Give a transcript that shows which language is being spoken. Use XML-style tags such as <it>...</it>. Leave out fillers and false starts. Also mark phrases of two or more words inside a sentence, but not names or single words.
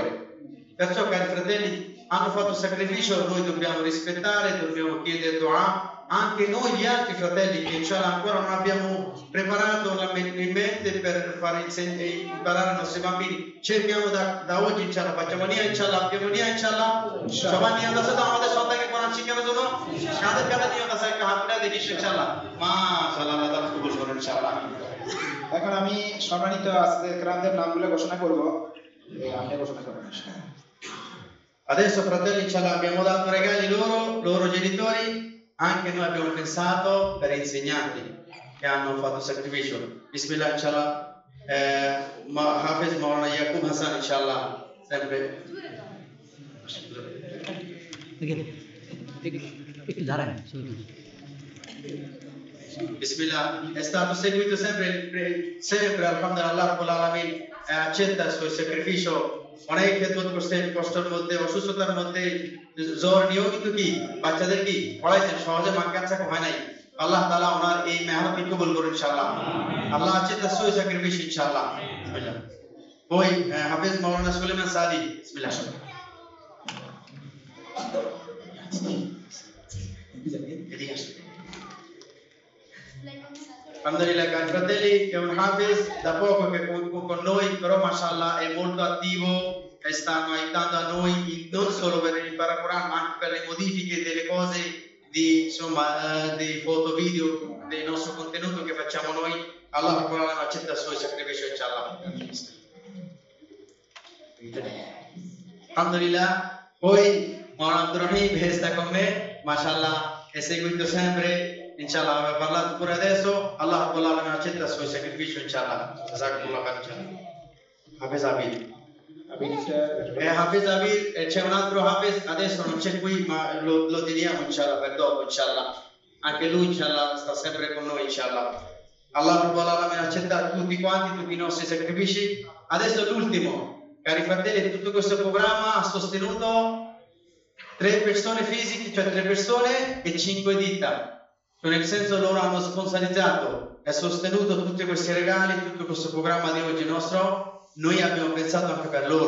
<it>Perciò cari fratelli, hanno fatto sacrificio, noi dobbiamo rispettare, dobbiamo chiedere dua. Anche noi gli altri fratelli che inshallah ancora non abbiamo preparato la mente per fare imparare i nostri bambini, cerchiamo da oggi inshallah, facciamo nia inshallah, abbiamo nia inshallah,</it> <bn>সবাই নিয়ত আছে তো আমাদের সন্তানকে কোরআন শিখানোর জন্য, কাদের কাদের নিয়ত আছে একটা হাত তুলে দেখি ইনশাআল্লাহ, মাশাআল্লাহ আল্লাহ তাআলা কবুল করুন ইনশাআল্লাহ। এখন আমি সম্মানিত আসাদের ইকরামদের নামগুলো ঘোষণা করব, আপনি ঘোষণা করবেন।</bn> <it>Adesso fratelli inshallah abbiamo dato regali loro genitori, anche noi abbiamo pensato per insegnanti che hanno fatto sacrificio.</it> <ar>بسم الله إن شاء الله، حافظ مولانا يعقوب حسن إن شاء الله,</ar> <it>sempre. Bismillah, è stato seguito sempre</it> <ar>الحمد لله رب العالمين,</ar> <it>accetta il suo sacrificio.</it> <bn>অনেক খেদমত করছেন, কষ্টের মধ্যে, অসুস্থতার মধ্যে, জ্বর নিয়মিত কি বাচ্চাদের কি পড়াইছেন, সহজে মাকাচ্ছা হয় নাই। আল্লাহ তাআলা ওনার এই মেহনতকে কবুল করুন ইনশাআল্লাহ।</bn> <it>আল্লাহ accetta il suo sacrificio ইনশাআল্লাহ। Poi Hafiz Maulana Suleiman Sadi, bismillah. Alhamdulillah, cari fratelli, è un Hafiz da poco che è con noi, però mashallah è molto attivo e stanno aiutando a noi non solo per imparare Quran, ma anche per le modifiche delle cose, dei foto, video, del nostro contenuto che facciamo noi. Allah accetta il suo sacrificio inshallah. Alhamdulillah, poi Maulana Abdurrahim sta con me, mashallah, è seguito sempre. Inshallah, aveva parlato pure adesso. Allah accetta il suo sacrificio, inshallah.</it> <ar>جزاكم الله خير، إن شاء الله.</ar> <it>Hafiz Abid. Hafiz Abid, c'è un altro Hafiz, adesso non c'è qui, ma lo teniamo, inshallah, per dopo, inshallah. Anche lui, inshallah, sta sempre con noi, inshallah. Allah accetta tutti quanti, tutti i nostri sacrifici. Adesso l'ultimo. Cari fratelli, tutto questo programma ha sostenuto 3 persone fisiche, cioè 3 persone e 5 dita. Nel senso loro hanno sponsorizzato e sostenuto tutti questi regali, tutto questo programma di oggi nostro, noi abbiamo pensato anche per loro.</it>